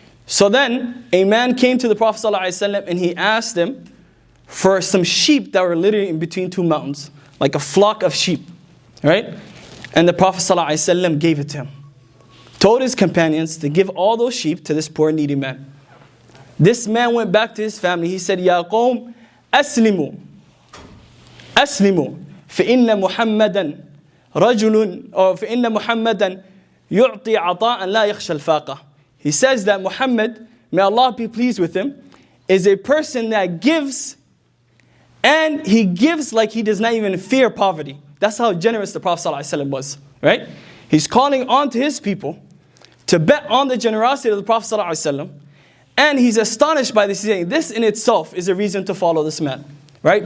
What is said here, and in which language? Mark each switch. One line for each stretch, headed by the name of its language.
English: So then a man came to the Prophet ﷺ and he asked him for some sheep that were literally in between two mountains, like a flock of sheep, right? And the Prophet ﷺ gave it to him. Told his companions to give all those sheep to this poor needy man. This man went back to his family. He said,
Arabic: Ya qawm, aslimu. أسلموا فإن محمدا رجل أو فإن محمدا يعطي عطاء لا يخشى الفاقة.
English: He says that Muhammad, may Allah be pleased with him, is a person that gives, and he gives like he does not even fear poverty. That's how generous the Prophet ﷺ was, right? He's calling on to his people to bet on the generosity of the Prophet ﷺ, and he's astonished by this. He's saying, this in itself is a reason to follow this man, right?